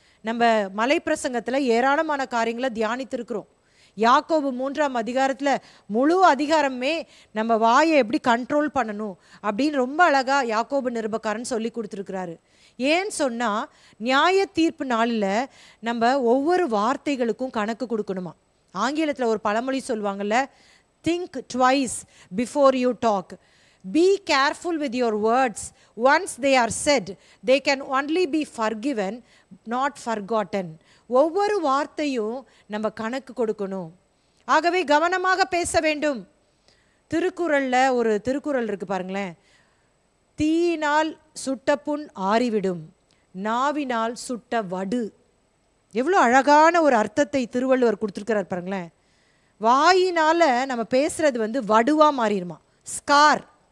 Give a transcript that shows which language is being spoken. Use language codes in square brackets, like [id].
[ta] நம்ம மலை பிரசங்கத்தில் ஏராளமான காரியங்களை தியானித்திருக்கிறோம். யாக்கோபு 3ஆம் அதிகாரத்தில் முழு அதிகாரமே நம்ம வாயை எப்படி கண்ட்ரோல் பண்ணணும் அப்படின்னு ரொம்ப அழகாக யாக்கோபு நிருபக்காரன் சொல்லி கொடுத்துருக்கிறாரு. ஏன்னு சொன்னால் நியாய தீர்ப்பு நாளில் நம்ம ஒவ்வொரு வார்த்தைகளுக்கும் கணக்கு கொடுக்கணுமா. ஆங்கிலத்தில் ஒரு பழமொழி சொல்லுவாங்கள்ல, [en] think twice before you talk. Be careful with your words. Once they are said, they can only be forgiven, not forgotten. [ta] ஒவ்வொரு வார்த்தையும் நம்ம கணக்கு கொடுக்கணும். ஆகவே கவனமாக பேச வேண்டும். திருக்குறளில் ஒரு திருக்குறள் இருக்கு பாருங்களேன், தீயினால் சுட்ட புண் ஆறிவிடும், நாவினால் சுட்ட வடு. எவ்வளோ அழகான ஒரு அர்த்தத்தை திருவள்ளுவர் கொடுத்துருக்கிறார் பாருங்களேன். வாயினால் நம்ம பேசுறது வடுவாக மாறிடுமா, ஸ்கார்.